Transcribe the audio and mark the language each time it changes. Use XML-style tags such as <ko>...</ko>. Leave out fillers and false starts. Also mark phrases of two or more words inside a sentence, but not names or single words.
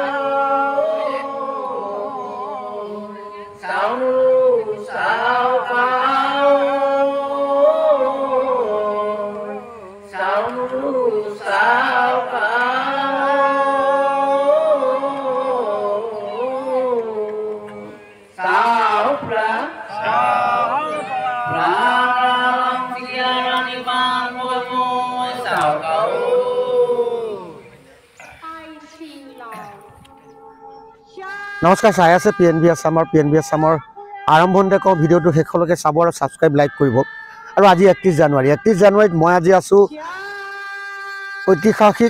<as>sao nu sao cao sao nu sao cao sao ra নমস্কাৰ চাই আছে PNB আসামৰ আৰম্ভণতে কওঁ ভিডিঅ'টো শেষলৈকে চাব আৰু</as> <en>subscribe like</en> <as>কৰিব আৰু আজি 31 জানুৱাৰীত মই আজি আছো ঐতিহাসিক</as>